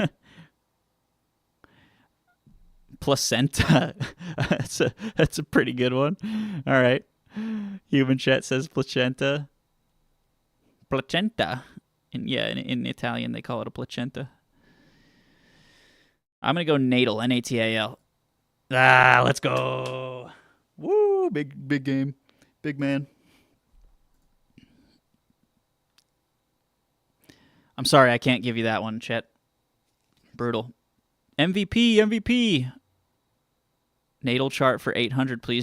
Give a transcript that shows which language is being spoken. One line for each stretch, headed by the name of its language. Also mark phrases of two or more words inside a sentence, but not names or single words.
English: Placenta. That's a pretty good one. All right. Human chat says placenta. Placenta. And yeah, in Italian they call it a placenta. I'm gonna go natal. Natal. Ah, let's go. Woo! Big game. Big man. I'm sorry I can't give you that one, Chet. Brutal. MVP. Natal chart for 800, please.